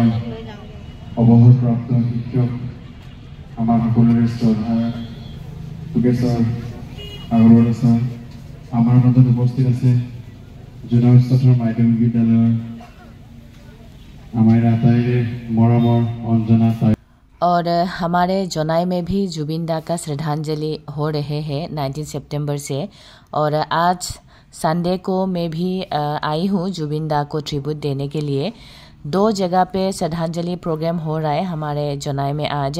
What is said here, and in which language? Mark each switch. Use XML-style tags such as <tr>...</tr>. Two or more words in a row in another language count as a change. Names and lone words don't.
<as>অৱসৰপ্ৰাপ্ত শিক্ষক আমাৰ সকলোৰে শ্ৰদ্ধা যোগেশ্বৰ আগৰৱালা ছাৰ আমাৰ মাজত উপস্থিত আছে। জুনাউস্থৰ মাধ্যমিক বিদ্যালয়ৰ আমাৰ আটাইৰে মৰমৰ অঞ্জনা ছাৰ।</as> <hi>और हमारे जोनाई में भी जुबिन दा का श्रद्धांजलि हो रहे हैं 19 सितंबर से। और आज संडे को मैं भी आई हूँ जुबिन दा को ट्रिब्यूट देने के लिए। 2 जगह पे श्रद्धांजलि प्रोग्राम हो रहा है हमारे जोनाई में आज।</hi>